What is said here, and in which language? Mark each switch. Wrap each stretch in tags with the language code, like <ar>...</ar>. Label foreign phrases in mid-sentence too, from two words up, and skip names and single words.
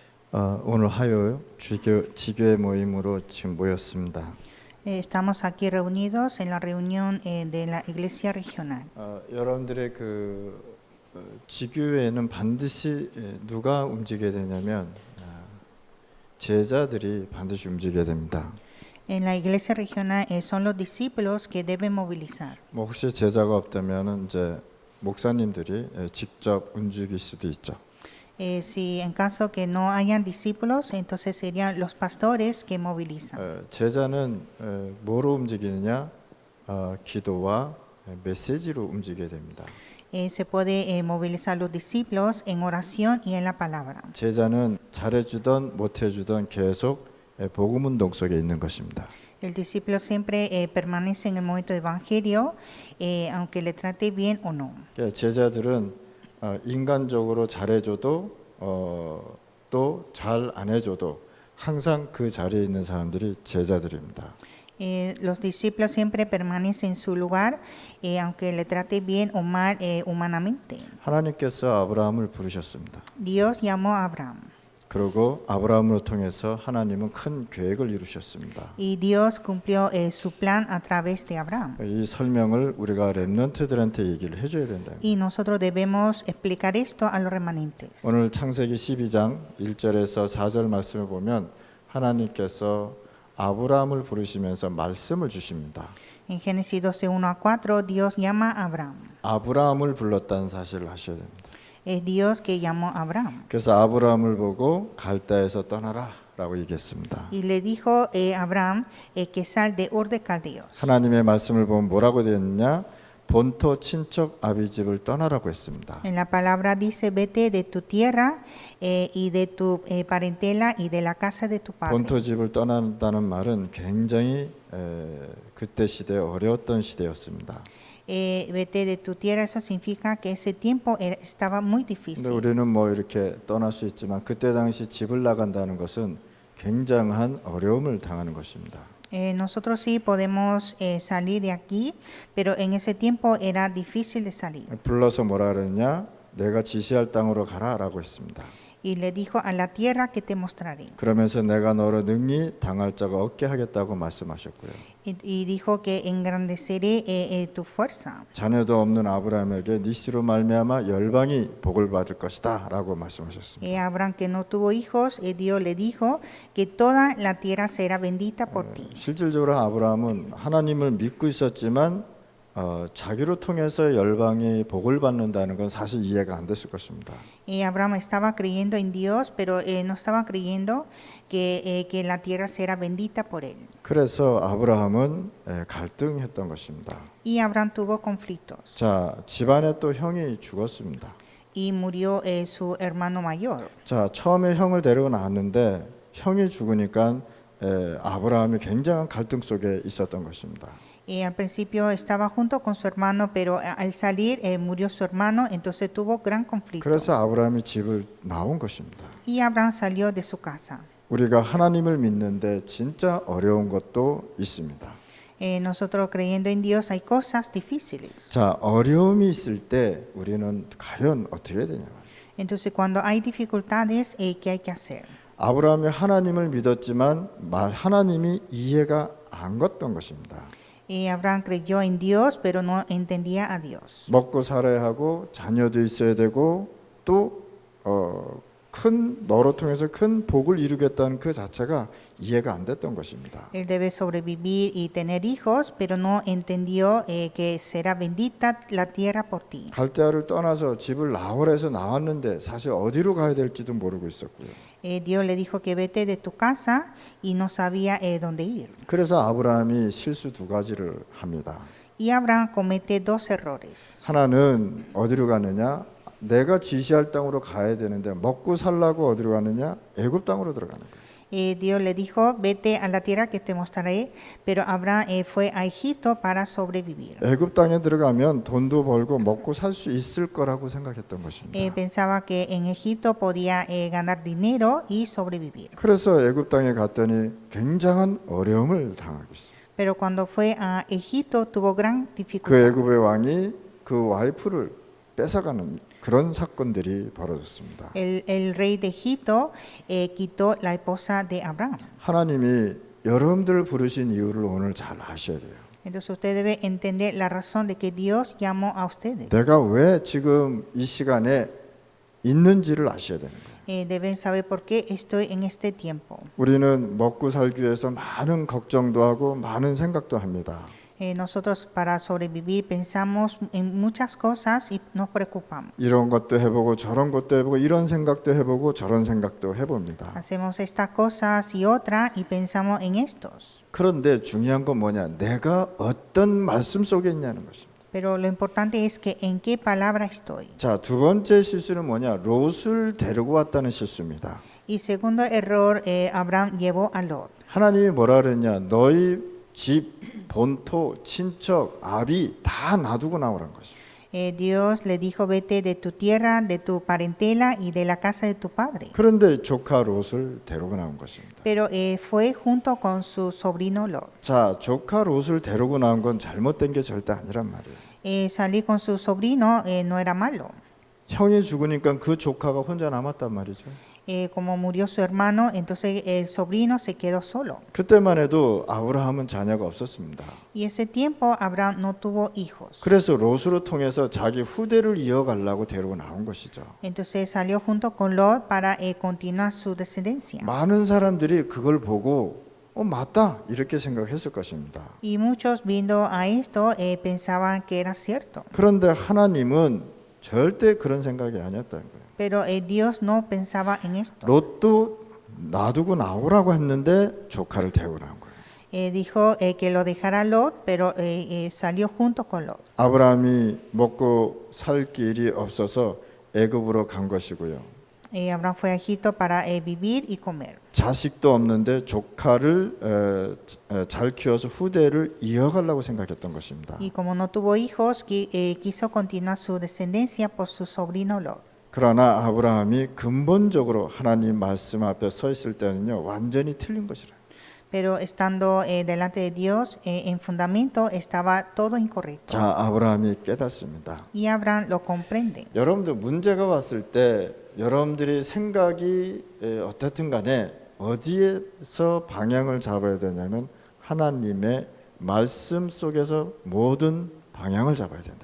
<ko>오늘 화요일 지교회 모임으로 지금 모였습니다.</ko> <es>Estamos aquí reunidos en la reunión de la Iglesia Regional.</es> <ko>여러분들의 지교회에는 반드시 누가 움직여야 되냐면 제자들이 반드시 움직여야 됩니다.</ko> <es>En la Iglesia Regional son los discípulos que deben movilizar.</es> <ko>뭐 혹시 제자가 없다면은 이제 목사님들이 직접 움직일 수도 있죠.</ko> <es>Si en caso que no hayan discípulos, entonces serían los pastores que movilizan.</es> <ko>제자는 뭐로 움직이느냐? 기도와 메시지로 움직여야 됩니다.</ko> <es>Se puede movilizar los discípulos en oración y en la palabra.</es> <ko>제자는 잘해주던 못해주던 계속 복음 운동 속에 있는 것입니다.</ko> <es>El discípulo siempre permanece en el momento del evangelio, aunque le trate bien o no.</es> <ko>제자들은 인간적으로 잘해줘도 또 잘 안 해줘도 항상 그 자리에 있는 사람들이 제자들입니다.</ko> <es>Los discípulos siempre permanecen en su lugar, aunque le trate bien o mal humanamente.</es> <ko>하나님께서 아브라함을 부르셨습니다.</ko> <es>Dios llamó a Abraham.</es> <ko>그리고 아브라함을 통해서 하나님은 큰 계획을 이루셨습니다.</ko> <es>Y Dios cumplió su plan a través de Abraham.</es> <ko>이 설명을 우리가 렘넌트들한테 얘기를 해줘야 된다.</ko> <es>Y nosotros debemos explicar esto a los remanentes.</es> <ko>오늘 창세기 12장 1절에서 4절 말씀을 보면 하나님께서 아브라함을 부르시면서 말씀을 주십니다.</ko> <es>En Génesis 12:1-4, Dios llama a Abraham.</es> <ko>아브라함을 불렀다는 사실을 하셔야 됩니다.</ko> <es>Es Dios que llamó a Abraham.</es> <ko>그래서 아브라함을 보고 갈대에서 떠나라라고 얘기했습니다.</ko> <es>Y le dijo a Abraham que sal de Ur de Caldeos.</es> <ko>하나님의 말씀을 보면 뭐라고 되어 있느냐? 본토 친척 아비집을 떠나라고 했습니다.</ko> <es>En la palabra dice, vete de tu tierra y de tu parentela y de la casa de tu padre.</es> <ko>본토 집을 떠난다는 말은 굉장히 그때 시대에 어려웠던 시대였습니다.</ko> <es>Vete de tu tierra, eso significa que ese tiempo estaba muy</es> <ko>근데</ko> <es>difícil.</es> <ko>우리는 뭐 이렇게 떠날 수 있지만 그때 당시 집을 나간다는 것은 굉장한 어려움을 당하는 것입니다.</ko> <es>Nosotros sí podemos salir de aquí, pero en ese tiempo era difícil de salir.</es> <ko>불러서 뭐라 그랬냐? 내가 지시할 땅으로 가라라고 했습니다.</ko> <es>Y le dijo, a la tierra que te mostraré.</es> <ko>그러면서 내가 너로 능히 당할 자가 없게 하겠다고 말씀하셨고요.</ko> <es>Y dijo que engrandeceré tu fuerza.</es> <ko>자녀도 없는 아브라함에게 네 씨로 말미암아 열방이 복을 받을 것이다라고 말씀하셨습니다.</ko> <es>Abraham, que no tuvo hijos, Dios le dijo que toda la tierra será bendita por ti.</es> <ko>실질적으로 아브라함은 하나님을 믿고 있었지만 자기로 통해서 열방이 복을 받는다는 건 사실 이해가 안 됐을 것입니다.</ko> <es>Abraham estaba creyendo en Dios, pero no estaba creyendo que la tierra será bendita por él.</es> <ko>그래서 아브라함은 갈등했던 것입니다.</ko> <es>Y Abraham tuvo conflictos.</es> <ko>자, 집안에 또 형이 죽었습니다.</ko> <es>Y murió su hermano mayor.</es> <ko>자, 처음에 형을 데리고 나왔는데 형이 죽으니까 아브라함이 굉장한 갈등 속에 있었던 것입니다.</ko> <es>Al principio estaba junto con su hermano, pero al salir murió su hermano, entonces tuvo gran conflicto.</es> <ko>그래서 아브라함이 집을 나온 것입니다.</ko> <es>Y Abraham salió de su casa.</es> <ko>우리가 하나님을 믿는데 진짜 어려운 것도 있습니다.</ko> <es>Nosotros creyendo en Dios hay cosas difíciles.</es> <ko>자, 어려움이 있을 때 우리는 과연 어떻게 해야 되냐?</ko> <es>Entonces cuando hay dificultades, ¿qué hay que hacer?</es> <ko>아브라함이 하나님을 믿었지만 하나님이 이해가 안 갔던 것입니다.</ko> <es>Abraham creyó en Dios, pero no entendía a Dios.</es> <ko>먹고 살아야 하고 자녀도 있어야 되고 또 너로 통해서 큰 복을 이루겠다는 그 자체가 이해가 안 됐던 것입니다.</ko> <es>Él debe sobrevivir y tener hijos, pero no entendió que será bendita la tierra por ti.</es> <ko>갈대아를 떠나서 집을 나오라 해서 나왔는데 사실 어디로 가야 될지도 모르고 있었고요.</ko> <es>Dios le dijo que vete de tu casa y no sabía dónde ir.</es> <ko>그래서 아브라함이 실수 두 가지를 합니다.</ko> <es>Y Abraham comete dos errores.</es> <ko>하나는 어디로 가느냐? 내가 지시할 땅으로 가야 되는데 먹고 살라고 어디로 가느냐? 애굽 땅으로 들어가는 거예요.</ko> <es>Dios le dijo, vete a la tierra que te mostraré, pero Abraham fue a Egipto para sobrevivir.</es> <ko>애굽 땅에 들어가면 돈도 벌고 먹고 살 수 있을 거라고 생각했던 것입니다.</ko> <es>Pensaba que en Egipto podía ganar dinero y sobrevivir.</es> <ko>그래서 애굽 땅에 갔더니 굉장한 어려움을 당하고 있어요.</ko> <es>Pero cuando fue a Egipto tuvo gran 그 dificultad.</es> <ko>애굽의 왕이 그 와이프를 뺏어가는 그런 사건들이 벌어졌습니다.</ko> <es>El rey de Egipto quitó la esposa de Abraham.</es> <ko>하나님이 여러분들을 부르신 이유를 오늘 잘 아셔야 돼요.</ko> <es>Entonces usted debe entender la razón de que Dios llamó a ustedes.</es> <ko>내가 왜 지금 이 시간에 있는지를 아셔야 되는 거예요.</ko> <es>Deben saber por qué estoy en este tiempo.</es> <ko>우리는 먹고 살기 위해서 많은 걱정도 하고 많은 생각도 합니다.</ko> <es>Nosotros para sobrevivir pensamos en muchas cosas y nos preocupamos.</es> <ko>이런 것도 해보고 저런 것도 해보고 이런 생각도 해보고 저런 생각도 해봅니다.</ko> <es>Hacemos estas cosas y otras y pensamos en estos.</es> <ko>그런데 중요한 건 뭐냐? 내가 어떤 말씀 속에 있냐는 것입니다.</ko> <es>Pero lo importante es que en qué palabra estoy.</es> <ko>자, 두 번째 실수는 뭐냐? 롯을 데리고 왔다는 실수입니다.</ko> <es>Y segundo error, Abraham llevó a Lot.</es> <ko>하나님이 뭐라 그랬냐? 너희 집, 본토, 친척, 아비 다 놔두고 나오란 것입니다.</ko> <es>Dios le dijo, vete de tu tierra, de tu parentela y de la casa de tu padre.</es> <ko>그런데 조카 롯을 데리고 나온 것입니다.</ko> <es>Pero fue junto con su sobrino Lot.</es> <ko>자, 조카 롯을 데리고 나온 건 잘못된 게 절대 아니란 말이에요.</ko> <es>Salir con su sobrino no era malo.</es> <ko>형이 죽으니까 그 조카가 혼자 남았단 말이죠.</ko> <es>Como murió su hermano, entonces el sobrino se quedó solo.</es> <ko>그때만 해도 아브라함은 자녀가 없었습니다.</ko> <es>Y ese tiempo Abraham no tuvo hijos.</es> <ko>그래서 롯으로 통해서 자기 후대를 이어가려고 데리고 나온 것이죠.</ko> <es>Entonces salió junto con Lot para continuar su descendencia.</es> <ko>많은 사람들이 그걸 보고 맞다 이렇게 생각했을 것입니다.</ko> <es>Y muchos viendo a esto pensaban que era cierto.</es> <ko>그런데 하나님은 절대 그런 생각이 아니었다는 거예요.</ko> <es>Pero Dios no pensaba en esto.</es> <ko>롯도 놔두고 나오라고 했는데 조카를 데리고 나온 거예요.</ko> <es>Dijo que lo dejara Lot, pero salió junto con Lot.</es> <ko>아브라함이 먹고 살 길이 없어서 애굽으로 간 것이고요.</ko> <es>Abraham fue a Egipto para vivir y comer.</es> <ko>자식도 없는데 조카를 잘 키워서 후대를 이어가려고 생각했던 것입니다.</ko> <es>Y como no tuvo hijos, quiso continuar su descendencia por su sobrino Lot.</es> <ko>그러나 아브라함이 근본적으로 하나님 말씀 앞에 서 있을 때는요 완전히 틀린 것이라.</ko> <es>Pero estando delante de Dios, en fundamento estaba todo incorrecto.</es> <ko>자, 아브라함이 깨닫습니다.</ko> <es>Y Abraham lo comprende.</es> <ko>여러분들 문제가 왔을 때 여러분들이 생각이 어떻든 간에 어디에서 방향을 잡아야 되냐면 하나님의 말씀 속에서 모든 방향을 잡아야 된다.</ko>